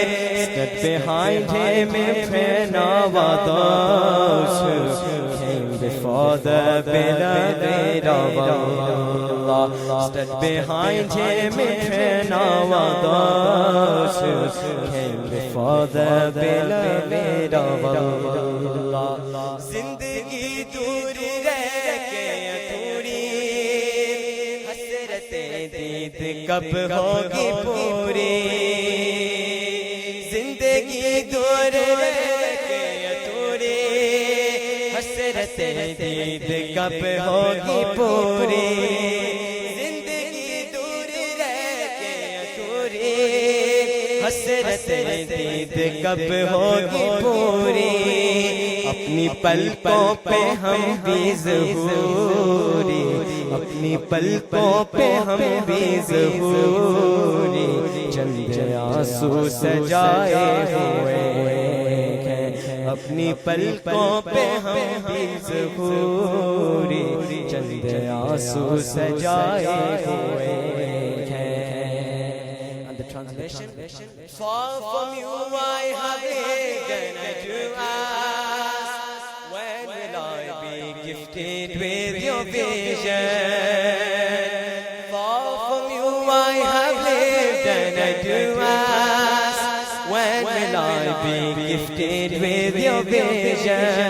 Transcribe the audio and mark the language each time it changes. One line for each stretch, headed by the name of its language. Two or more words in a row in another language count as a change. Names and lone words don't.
English: Stood behind him in prayer, now are those who before the beloved of Allah. Stood behind him in prayer, now are those who came before the beloved of Allah.
Urdu: زندگی دور رہ کے ادھوری، حسرت دید کب ہوگی پوری. زندگی دور رہ کے ادھوری, حسرت دید کب ہوگی پوری زندگی دور رہ کے ادھوری حسرت دید کب ہوگی پوری اپنی پلکوں پہ ہم بھی ظہوری اپنی پلکوں پہ ہم بھی ظہوری چند آنسو سجائے ہوئے ہیں اپنی پلکوں پہ ہم بھی ظہوری چند آنسو سجائے ہوئے ہیں.
English: And the translation, far from you I have begun to ask, when will I be gifted with your vision? Far from you I have lived and I do ask, when will I be gifted with your vision?